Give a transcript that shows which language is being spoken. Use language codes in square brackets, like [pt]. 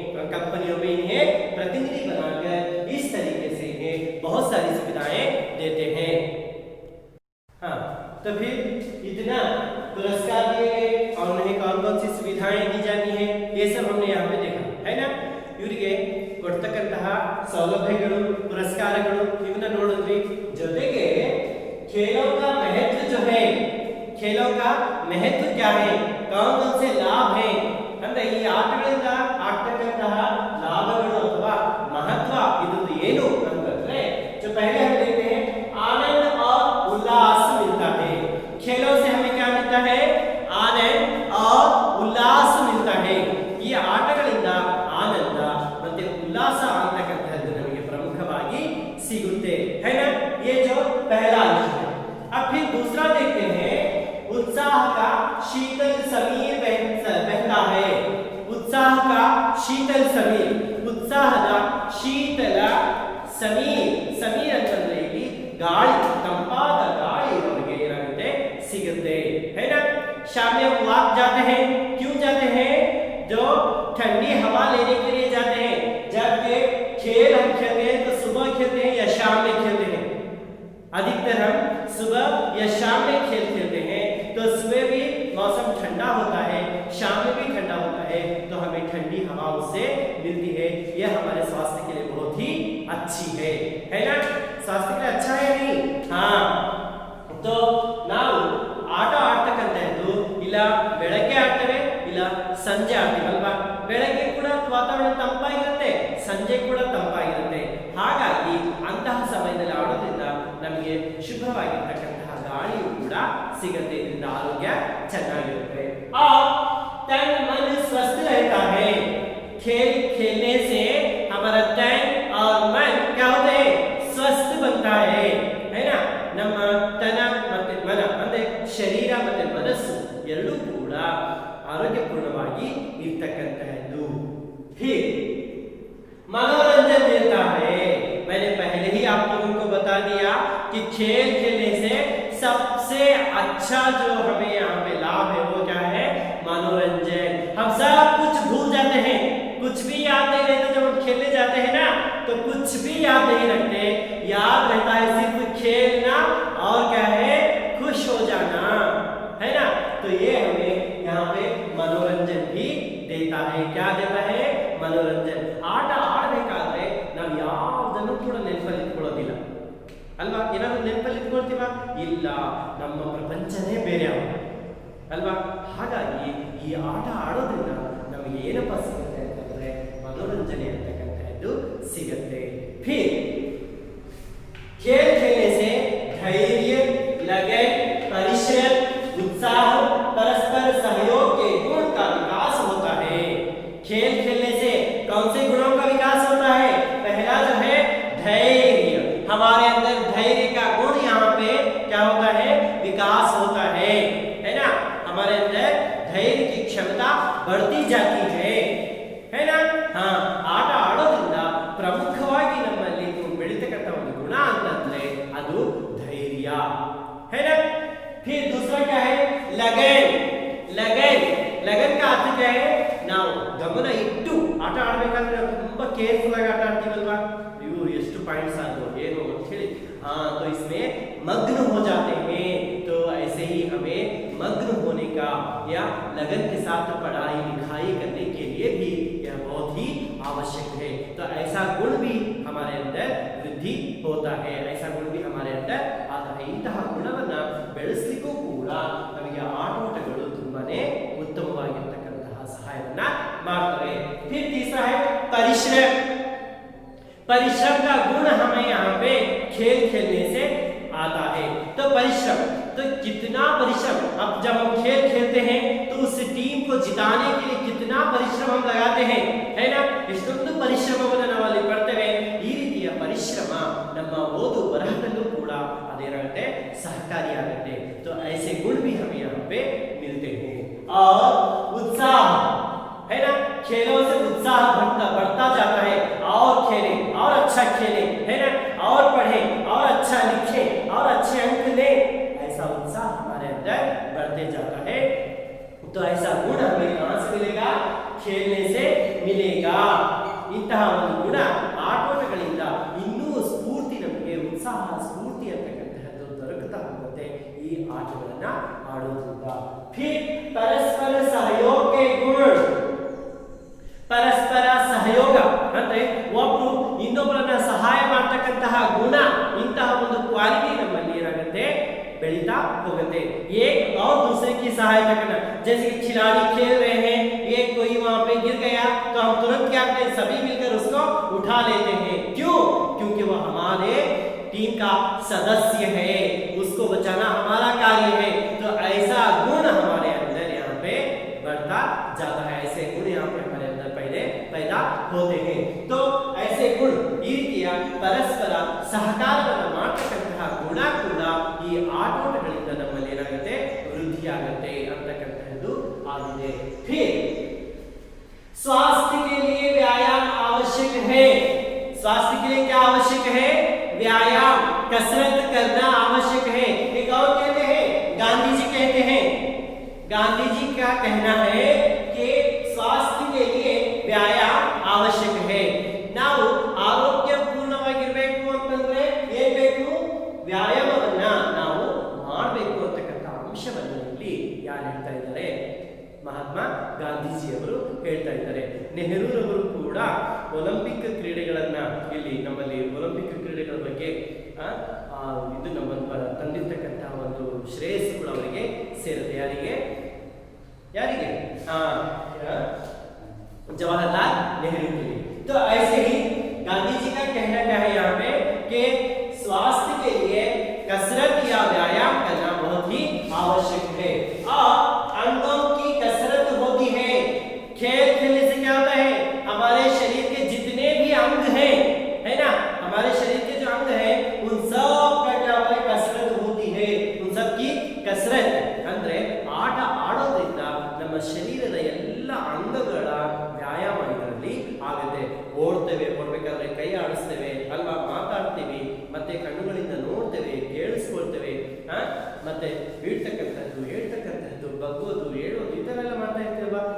[hi] कंपनियों में इन्हें प्रतिनिधि बनाकर इस तरीके से इन्हें बहुत सारी सुविधाएं देते हैं. हाँ, तो फिर इतना पुरस्कार दिए गए और उन्हें कौन कौन सी सुविधाएं दी जाती हैं ये सब हमने यहाँ पे देखा है ना. [kn] ಇವರಿಗೆ ಕೊಡ್ತಕ್ಕಂತಹ ಸೌಲಭ್ಯಗಳು, ಪುರಸ್ಕಾರಗಳು ಇವನ್ನ ನೋಡಿದ್ವಿ. ಜೊತೆಗೆ [hi] खेलों का महत्व जो है, खेलों का महत्व क्या है, कौन कौन से लाभ है [kn] ಅಂದ್ರೆ ಈ ಆಟಗಳಿಂದ ಆಗ್ತಕ್ಕಂತಹ ಲಾಭಗಳು ಅಥವಾ ಮಹತ್ವ ಇದು ಏನು ಅಂತಂದ್ರೆ, [hi] जो पहले हम देखते हैं आनंद और उल्लास मिलता है. खेलों से हमें क्या मिलता है, आनंद और उल्लास मिलता है. [kn] ಈ ಆಟಗಳಿಂದ ಆನಂದ ಮತ್ತೆ ಉಲ್ಲಾಸ ಅಂತಕ್ಕಂಥದ್ದು ನಮಗೆ ಪ್ರಮುಖವಾಗಿ ಸಿಗುತ್ತೆ [hi] है ना. ये जो पहला अंश है. अब फिर दूसरा देखते हैं, उत्साह का शीतल समीर बहता है. उत्साह का शीतल समीर, उत्साहದ [kn] ಶೀತಲ ಸಮೀರ್. ಸಮೀರ್ ಅಂತಂದ್ರೆ ಇಲ್ಲಿ ಗಾಳಿ, ತಂಪಾದ ಗಾಳಿ ಅವರಿಗೆ ಏನಾಗುತ್ತೆ, ಸಿಗುತ್ತೆ [hi] है ना. शाम में वॉक जाते हैं, क्यों जाते हैं, जो ठंडी हवा लेने के लिए जाते हैं. जबकि खेल हम खेलते हैं तो सुबह खेलते हैं या शाम में खेलते हैं. अधिकतर हम सुबह या शाम में खेल खेलते हैं. तो सुबह भी मौसम ठंडा होता है, शाम में भी ठंडा होता है, तो हमें ठंडी हवा उससे मिलती है. यह हमारे स्वास्थ्य के लिए बहुत ही अच्छी है ना. स्वास्थ्य के लिए अच्छा है नहीं. हाँ, तो [kn] ನಾವು ಆಟ ಆಡ್ತಕ್ಕಂಥದ್ದು ಇಲ್ಲ ಬೆಳಗ್ಗೆ ಆಡ್ತೇವೆ ಸಂಜೆ ಆಡ್ತೀವಲ್ವಾ, ಬೆಳಗ್ಗೆ ಕೂಡ ವಾತಾವರಣ ತಂಪಾಗಿರುತ್ತೆ, ಸಂಜೆ ಕೂಡ ತಂಪಾಗಿರುತ್ತೆ. ಹಾಗಾಗಿ ಅಂತಹ ಸಮಯದಲ್ಲಿ ಆಡೋದ್ರಿಂದ ನಮಗೆ ಶುಭ್ರವಾಗಿರ್ತಕ್ಕಂತಹ ಗಾಳಿಯು ಕೂಡ ಸಿಗುತ್ತೆ, ಇದರಿಂದ ಆರೋಗ್ಯ ಚೆನ್ನಾಗಿರುತ್ತೆ. [hi] तन मन स्वस्थ रहता है. खेल खेलने से हमारा तन और मन क्या होते हैं, स्वस्थ बनता है ना. [kn] ನಮ್ಮ ತನ ಮತ್ತೆ ಮನ ಅಂದ್ರೆ ಶರೀರ ಮತ್ತೆ ಮನಸ್ಸು ಎರಡೂ ಕೂಡ ಆರೋಗ್ಯಪೂರ್ಣವಾಗಿ ಇರ್ತಕ್ಕಂತಹದ್ದು. [hi] फिर मनोरंजन मिलता है. मैंने पहले ही आप लोगों को बता दिया कि खेल खेलने से सबसे अच्छा जो हमें यहाँ पे लाभ है वो क्या है, मनोरंजन. हम सब कुछ भूल जाते हैं, कुछ भी याद नहीं रहता. जब हम खेलने जाते हैं ना तो कुछ भी याद नहीं रखते, याद रहता है सिर्फ खेलना और क्या है, खुश हो जाना, है ना. तो ये हमें यहाँ पे मनोरंजन भी देता है. क्या देता है, मनोरंजन. [kn] ಆಟ ಆಡಬೇಕಾದ್ರೆ ನಾವು ಯಾವುದನ್ನು ಕೂಡ ನೆನಪಲ್ಲಿ ಇಟ್ಕೊಳ್ಳೋದಿಲ್ಲ ಅಲ್ವಾ. ಏನಾದ್ರು ನೆನಪಲ್ಲಿ ಇಟ್ಕೊಳ್ತೀವ, ಇಲ್ಲ, ನಮ್ಮ ಪ್ರಪಂಚನೇ ಬೇರೆ ಅಲ್ವಾ. ಹಾಗಾಗಿ ಈ ಆಟ ಆಡೋದ್ರಿಂದ ನಮಗೆ ಏನಪ್ಪ ಸಿಗುತ್ತೆ ಅಂತಂದ್ರೆ मनोरंजन ಅಂತಕ್ಕಂಥದ್ದು ಸಿಗುತ್ತೆ. [hi] फिर खेल खेलने से धैर्य, लगन, परिश्रम, उत्साह, परस्पर सहयोग के गुण का विकास होता है. खेल खेलने से कौन से गुणों का विकास होता है, पहला जो है धैर्य. हमारे अंदर धैर्य का गुण यहाँ पे क्या होता है, विकास होता है ना. हमारे अंदर धैर्य की क्षमता बढ़ती जाती है ना. हाँ, [kn] ಆಟ ಆಡೋದ್ರಿಂದ ಪ್ರಮುಖವಾಗಿ ನಮ್ಮಲ್ಲಿ ಬೆಳೀತಕ್ಕಂಥ ಒಂದು ಗುಣ ಅಂತಂದ್ರೆ ಅದು ಧೈರ್ಯ, [hi] है ना. फिर दूसरा क्या है, लगन. लगन लगन का अर्थ क्या है, [kn] ನಾವು ಗಮನ ಇಟ್ಟು ಆಟ ಆಡಬೇಕಾದ್ರೆ ನಾವು ತುಂಬಾ ಕೇರ್ಫುಲ್ ಆಗಿ ಆಟ ಆಡ್ತೀವಲ್ವಾ. ಇವು ಎಷ್ಟು ಪಾಯಿಂಟ್ಸ್ ಆದವು ಏನು ಅಂತ ಹೇಳಿ, [hi] तो इसमें मग्न हो जाते हैं. तो ऐसे ही हमें मग्न होने का या लगन के साथ पढ़ाई लिखाई करने के लिए भी यह बहुत ही आवश्यक है. तो ऐसा गुण भी हमारे अंदर वृद्धि होता है, ऐसा गुण भी हमारे अंदर आता है. [kn] ಇಂತಹ ಗುಣವನ್ನ ಬೆಳೆಸಲಿಕ್ಕೂ ಕೂಡ ನಮಗೆ ಆಟೋಟಗಳು ತುಂಬಾನೇ ಉತ್ತಮವಾಗಿರ್ತಕ್ಕಂತಹ ಸಹಾಯವನ್ನ ಮಾಡ್ತವೆ. [hi] फिर तीसरा है परिश्रम. परिश्रम का गुण हमें यहाँ पे खेल खेलने से आता है. तो परिश्रम, तो कितना परिश्रम, अब जब हम खेल खेलते हैं तो उस टीम को जिताने के लिए कितना परिश्रम हम लगाते हैं, है ना. [kn] ಎಷ್ಟೊಂದು ಪರಿಶ್ರಮವನ್ನು ನಾವಲ್ಲಿ ಪಡ್ತೇವೆ. ಈ ರೀತಿಯ ಪರಿಶ್ರಮ ನಮ್ಮ ಓದು ಬರಹದಲ್ಲೂ ಕೂಡ ಅದೇನಾಗುತ್ತೆ, ಸಹಕಾರಿಯಾಗುತ್ತೆ. [hi] तो ऐसे गुण भी हमें यहाँ पे मिलते हैं. और उत्साह, है ना, खेलों से उत्साह बढ़ता जाता है. और खेलें और अच्छा खेलें, है ना, और पढ़ें और अच्छा लिखें और अच्छे अंक लें, ऐसा उत्साह हमारे अंदर बढ़ते जाता है. तो ऐसा गुण हमें कहां से मिलेगा, खेलने से मिलेगा. [kn] ಇಂತಹ ಒಂದು ಗುಣ ಆಟೋಟಗಳಿಂದ ಇನ್ನೂ ಸ್ಫೂರ್ತಿ, ನಮಗೆ ಉತ್ಸಾಹ, ಸ್ಫೂರ್ತಿ ಅಂತಕ್ಕಂತಹದ್ದು ದೊರಕುತ್ತಾ ಹೋಗುತ್ತೆ ಈ ಆಟಗಳನ್ನ ಆಡೋದ್ರಿಂದ. [hi] फिर परस्पर सहयोग के गुण. [kn] ಪರಸ್ಪರ ಸಹಯೋಗ ಅಂದ್ರೆ ಒಬ್ಬರು ಇನ್ನೊಬ್ಬರನ್ನ ಸಹಾಯ ಮಾಡತಕ್ಕಂತಹ ಗುಣ, ಇಂತಹ ಒಂದು ಕ್ವಾಲಿಟಿ ನಮ್ಮಲ್ಲಿ ಏನಾಗುತ್ತೆ, ಬೆಳೀತಾ ಹೋಗುತ್ತೆ. [hi] एक और दूसरे की सहायता करना. जैसे कि खिलाड़ी खेल रहे हैं, एक कोई वहां पे गिर गया तो हम तुरंत क्या करते हैं, सभी मिलकर उसको उठा लेते हैं. क्यों, क्योंकि वह हमारे टीम का सदस्य है, उसको बचाना हमारा कार्य है. तो ऐसा गुण हमारे अंदर यहाँ पे बढ़ता जाता है. ऐसे गुण यहाँ पे हमारे अंदर पहले पैदा होते हैं. तो ऐसे गुण [kn] ಈ ರೀತಿಯ ಪರಸ್ಪರ ಸಹಕಾರವನ್ನು ಮಾಡತಕ್ಕಂತಹ ಗುಣ ಕೂಡ ಈ ಆಟೋಟಗಳಿಂದ ನಮ್ಮಲ್ಲಿ ಏನಾಗುತ್ತೆ, ವೃದ್ಧಿಯಾಗುತ್ತೆ ಅಂತಕ್ಕಂತಹದ್ದು ಆಗಿದೆ. [hi] फिर स्वास्थ्य के लिए व्यायाम आवश्यक है. स्वास्थ्य के लिए क्या आवश्यक है, व्यायाम, कसरत करना आवश्यक है. एक और कहते हैं, गांधी जी कहते हैं, गांधी जी का कहना है कि स्वास्थ्य के लिए व्यायाम आवश्यक है. [kn] ನಾವು ಆರೋಗ್ಯಪೂರ್ಣವಾಗಿರಬೇಕು ಅಂತಂದ್ರೆ ಏನ್ ಬೇಕು, ವ್ಯಾಯಾಮವನ್ನ ನಾವು ಮಾಡಬೇಕು ಅಂತಕ್ಕಂಥ ಅಂಶವನ್ನು ಇಲ್ಲಿ ಯಾರು ಹೇಳ್ತಾ ಇದ್ದಾರೆ, ಮಹಾತ್ಮ ಗಾಂಧೀಜಿಯವರು ಹೇಳ್ತಾ ಇದ್ದಾರೆ. ನೆಹರೂರವರು ಕೂಡ ಒಲಿಂಪಿಕ್ ಕ್ರೀಡೆಗಳನ್ನ, ಇಲ್ಲಿ ನಮ್ಮಲ್ಲಿ ಒಲಿಂಪಿಕ್ ಕ್ರೀಡೆಗಳ ಬಗ್ಗೆ ಇದು ನಮ್ಮ ತಂದಿರ್ತಕ್ಕಂತಹ ಒಂದು ಶ್ರೇಯಸ್ಸುಗಳು ಅವರಿಗೆ ಸೇರುತ್ತೆ. ಯಾರಿಗೆ [hi] जवाहरलाल नेहरू के लिए। तो ऐसे ही गांधी जी का कहना क्या है यहाँ पे कि स्वास्थ्य के लिए कसरत या व्यायाम करना बहुत ही आवश्यक है। और अंगों की कसरत होती है। खेल खेलने से क्या होता है, हमारे शरीर के जितने भी अंग हैं, है ना, हमारे शरीर के जो अंग हैं उन सब का क्या होता है, कसरत होती है। उन सब की कसरत [kn] ಅಂದ್ರೆ ಆಟ ಆಡೋದ್ರಿಂದ ನಮ್ಮ ಶರೀರದ ಎಲ್ಲ ಅಂಗಗಳ ವ್ಯಾಯಾಮ ಇದರಲ್ಲಿ ಆಗುತ್ತೆ. ಓಡ್ಬೇಕಾದ್ರೆ ಕೈ ಆಡಿಸ್ತೇವೆ ಅಲ್ವಾ, ಮಾತಾಡ್ತೀವಿ, ಮತ್ತೆ ಕಣ್ಣುಗಳಿಂದ ನೋಡ್ತೇವೆ, ಕೇಳಿಸ್ಕೊಳ್ತೇವೆ, ಮತ್ತೆ ಹೇಳ್ತಕ್ಕಂಥದ್ದು ಬಗ್ಗೋದು ಹೇಳೋದು ಇದೆಲ್ಲ ಮಾಡ್ತಾ ಇರ್ತೀವಲ್ವಾ.